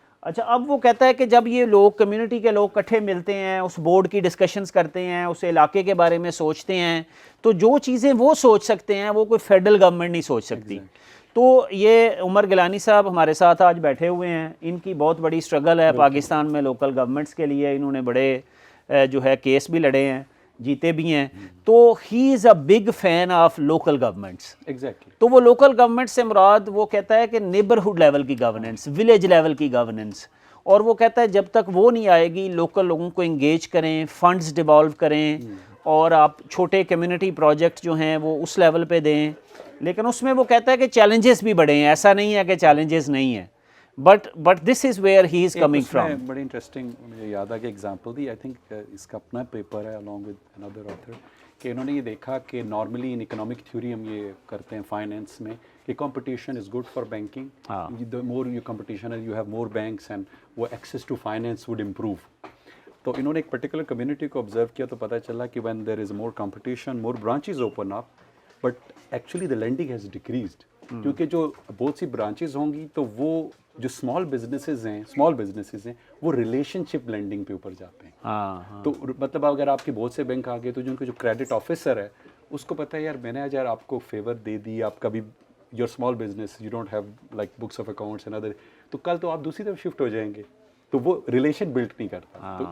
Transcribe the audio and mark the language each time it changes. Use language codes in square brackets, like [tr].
[ur] اچھا، اب وہ کہتا ہے کہ جب یہ لوگ کمیونٹی کے لوگ اکٹھے ملتے ہیں، اس بورڈ کی ڈسکشنز کرتے ہیں، اس علاقے کے بارے میں سوچتے ہیں، تو جو چیزیں وہ سوچ سکتے ہیں وہ کوئی فیڈرل گورنمنٹ نہیں سوچ سکتی. تو یہ عمر گیلانی صاحب ہمارے ساتھ آج بیٹھے ہوئے ہیں، ان کی بہت بڑی اسٹرگل ہے پاکستان میں لوکل گورنمنٹس کے لیے. انہوں نے بڑے جو ہے کیس بھی لڑے ہیں، جیتے بھی ہیں. [en] تو he is a big fan of local governments. [ur] تو وہ لوکل گورنمنٹ سے مراد وہ کہتا ہے کہ نیبرہڈ لیول کی گورننس، ولیج لیول کی گورننس. اور وہ کہتا ہے جب تک وہ نہیں آئے گی، لوکل لوگوں کو انگیج کریں، فنڈز ڈیوالو کریں، اور آپ چھوٹے کمیونٹی پروجیکٹ جو ہیں وہ اس لیول پہ دیں. لیکن اس میں وہ کہتا ہے کہ چیلنجز بھی بڑے ہیں، ایسا نہیں ہے کہ چیلنجز نہیں ہیں. [en] but this is where he is coming from. [ur] بڑی انٹرسٹنگ مجھے یاد آ کہ ایگزامپل دی, آئی تھنک اس کا اپنا پیپر ہے [en] along with another author, [ur] کہ انہوں نے یہ دیکھا کہ نارملی ان اکنامک تھیوری ہم یہ کرتے ہیں فائنینس میں کہ competition is good for banking, [en] the more your competition is, you have more banks [ur] and وہ access to finance would improve. تو انہوں نے ایک پرٹیکولر کمیونٹی کو آبزرو کیا تو پتہ چلا کہ [en] when there is more competition, more branches open up, but actually the lending has decreased. [ur] کیونکہ جو بہت سی برانچز ہوں گی تو وہ جو اسمال بزنسز ہیں وہ ریلیشن شپ لینڈنگ پہ اوپر جاتے ہیں. تو مطلب اگر آپ کے بہت سے بینک آ گئے تو جو کریڈٹ آفیسر ہے اس کو پتہ ہے یار میں نے آج یار آپ کو فیور دے دی, آپ کبھی [en] your small business you don't have like books of accounts and other, [ur] تو کل تو آپ دوسری طرف شفٹ ہو جائیں گے, تو وہ ریلیشن بلڈ نہیں کرتا.